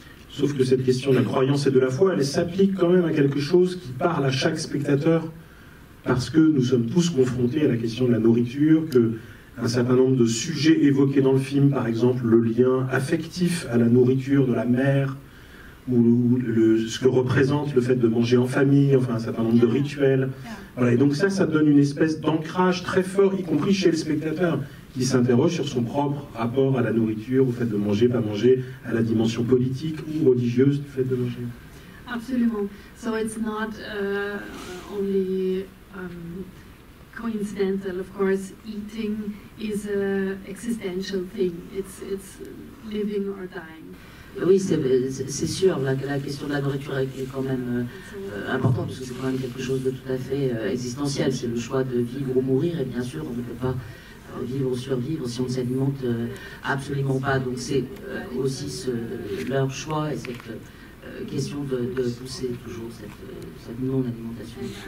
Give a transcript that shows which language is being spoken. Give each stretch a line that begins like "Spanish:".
French: Sauf que cette question de la croyance et de la foi, elle s'applique quand même à quelque chose qui parle à chaque spectateur, parce que nous sommes tous confrontés à la question de la nourriture, qu'un certain nombre de sujets évoqués dans le film, par exemple le lien affectif à la nourriture de la mère, ou ce que représente le fait de manger en famille, enfin un certain nombre de rituels. Voilà, et donc ça donne une espèce d'ancrage très fort, y compris chez le spectateur, qui s'interroge sur son propre rapport à la nourriture, au fait de manger, pas manger, à la dimension politique ou religieuse du fait de manger. Absolument.
English: So it's not only coincidental. Of course, eating is an existential thing. It's living or dying.
French: Oui, c'est sûr, la question de la nourriture est quand même importante, parce que c'est quand même quelque chose de tout à fait existentiel. C'est le choix de vivre ou mourir, et bien sûr, on ne peut pas vivre ou survivre si on ne s'alimente absolument pas. Donc c'est aussi leur choix et cette question de pousser toujours cette non-alimentation.